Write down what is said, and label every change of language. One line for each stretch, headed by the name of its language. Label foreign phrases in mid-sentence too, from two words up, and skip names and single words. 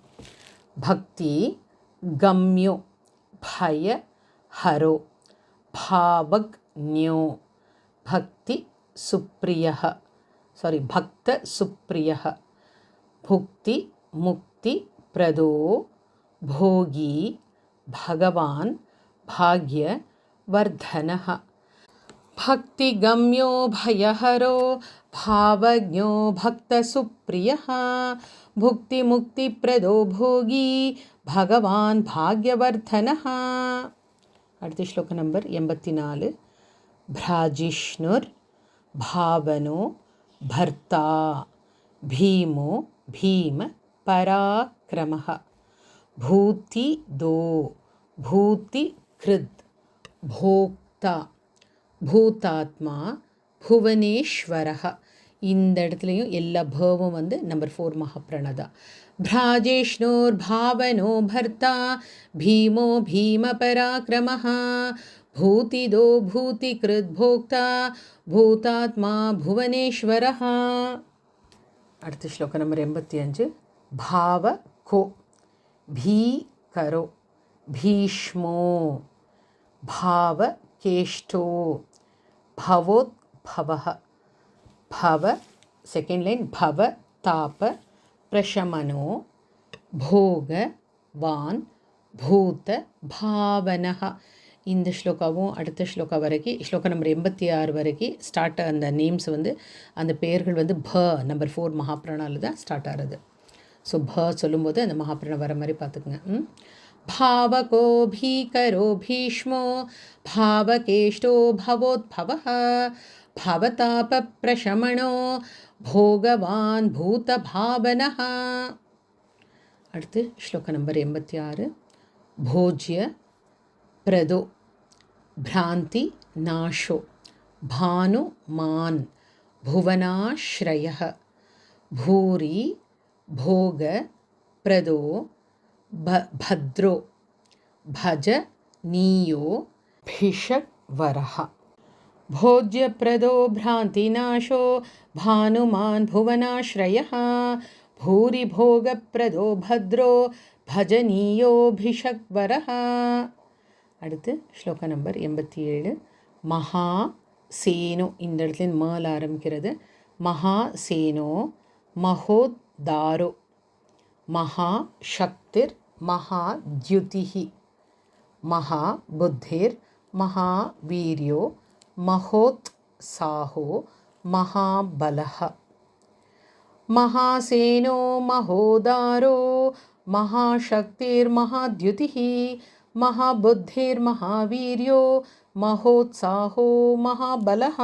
Sanskrit: பக்தி கம்யோ பய ஹரோ பாவக்ஞோ பக்தி சுப்ரியः. பக்த சுப்ரியः. புக்தி முக்தி பிரதோ போகி பகவான் பாக்ய வர்தனः. भक्तिगम्यो भयहरो भावज्ञो भक्तसुप्रियः भुक्तिमुक्तिप्रदो भोगी भगवान् भाग्यवर्धनः.
Tamil: அடுத்த ஸ்லோக நம்பர் 84.
Sanskrit: भ्राजिष्णुर् भावनो भर्ता भीमो भीम पराक्रमः भूतिदो भूतिकृद् भोक्ता பூதாத்மா புவனேஸ்வரः.
Tamil: இந்த இடத்துலையும் எல்லா பவும் வந்து நம்பர் 4 மகாப்ரணதா.
Sanskrit: பிராஜேஷ்ணோர் பாவனோ பர்த்தா பீமோ பீம பராக்கிரமः பூதிதோ பூதிகிருத் போக்தா பூதாத்மா புவனேஸ்வரः.
Tamil: அடுத்த ஸ்லோக நம்பர் 85.
Sanskrit: பாவ கோ பீகரோ பீஷ்மோ भाव केष्टो भवोद्भवः भव
English: second line
Sanskrit: भव ताप प्रशमनो भोगवान् भूत भावनः.
Tamil: இந்த ஸ்லோகாவும் அடுத்த ஸ்லோகா வரைக்கும் ஸ்லோகா நம்பர் 86 வரைக்கும் ஸ்டார்ட் அந்த நேம்ஸ் வந்து அந்த பெயர்கள் வந்து ப நம்பர் 4 மகாபிரணாவில் தான் ஸ்டார்ட் ஆகிறது. ஸோ ப சொல்லும்போது அந்த மகாபிரணம் வர மாதிரி பார்த்துக்குங்க.
Sanskrit: भावको भीकरो भीष्मो भावकेष्टो भवोद्भवः भवतापप्रशमनो भोगवान् भूतभावनः.
Tamil: அடுத்து ஸ்லோக நம்பர் 86.
Sanskrit: भोज्य प्रदो भ्रान्ति नाशो भानुमान् भुवनाश्रयः भूरि भोग प्रदो भद्रो भजनीयो भिषग्वरः भोज्यप्रदो भ्रान्तिनाशो भानुमान् भुवनाश्रयः भूरि भोगप्रदो भद्रो भजनीयो भिषग्वरः.
Tamil: அடுத்து ஸ்லோக நம்பர் 87.
Sanskrit: மகா சேனோ
Tamil: இந்த இடத்துல மேல ஆரம்பிக்கிறது.
Sanskrit: மகா சேனோ மகோத்தாரோ महाशक्तिर् महाद्युतिः महाबुद्धिर् महावीर्यो महोत्साहो महाबलः महासेनो महोदारो महाशक्तिर्महाद्युतिः महाबुद्धिर्महावीर्यो महोत्साहो महाबलः.